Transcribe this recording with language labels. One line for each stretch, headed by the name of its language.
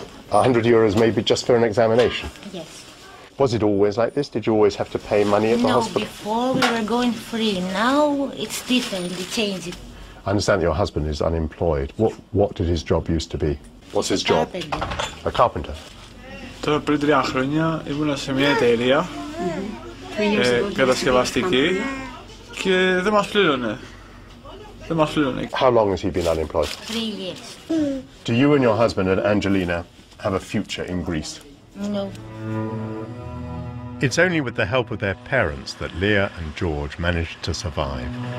English: 100 euros maybe just for an examination? Yes. Was it always like this? Did you always have to pay money at the No, hospital? before we were going free. Now it's different, it changed. I understand that your husband is unemployed. What did his job used to be? What's his job? A carpenter.
Greek: Τώρα πριν 3 χρόνια ήμουν σε μια εταιρεία κατασκευαστική και δεν μας πλήρωνε.
English: How long has he been unemployed? 3 years. Do you and your husband and Angelina have a future in Greece? No. It's only with the help of their parents that Leah and George managed to survive.